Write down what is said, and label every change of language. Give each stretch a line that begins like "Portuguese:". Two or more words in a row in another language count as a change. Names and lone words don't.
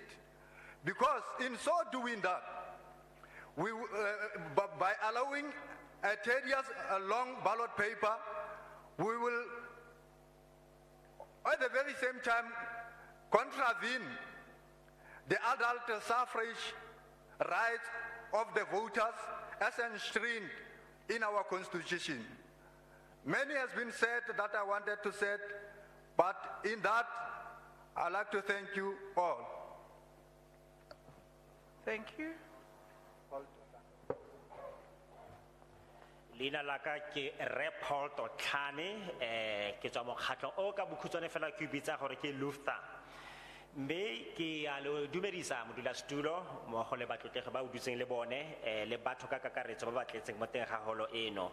English: Because in so doing that, by allowing a tedious long ballot paper, we will at the very same time contravene the adult suffrage rights of the voters as enshrined in our constitution. Many has been said that I wanted to say, but in that, I'd like to thank you all. Thank you.
Tswana: Leina la ka ke Paul Totlane, ke tswa mokgatlo o ka bokhutswane fela ke bitsa gore ke Luther. Mme ke a lo dumedisa modulasetulo mmogo le batlotlegi ba o dutseng le bone le batho ka kakaretso ba ba tletseng mo teng ga holo eno.